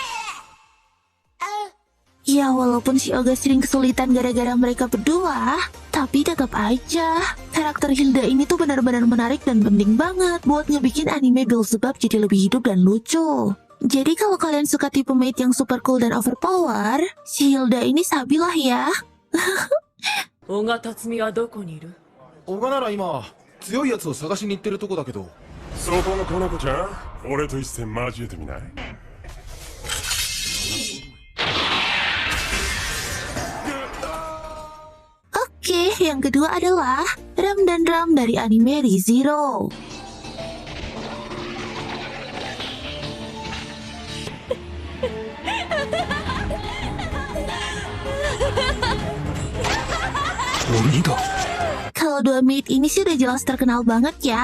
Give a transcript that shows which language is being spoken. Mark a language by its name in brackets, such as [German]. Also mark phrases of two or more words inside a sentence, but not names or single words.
[Indonesian] Ya walaupun si Oga sering kesulitan gara-gara mereka berdua, Tapi tetap aja, karakter Hilda ini tuh benar-benar menarik dan penting banget buat ngebikin anime Beelzebub jadi lebih hidup dan lucu. Jadi kalau kalian suka tipe mate yang [English] super cool [Indonesian] dan overpower, si Hilda ini sabi lah ya. [Japanese] 小賀辰巳はどこにいる？小賀なら今強いやつを探しに行ってるとこだけど。そこのこの子ちゃん、俺と一戦交えてみない？ [Indonesian] Oke, yang kedua adalah Ram dan Ram dari anime ReZero. Kalau dua mate ini sih udah jelas terkenal banget ya.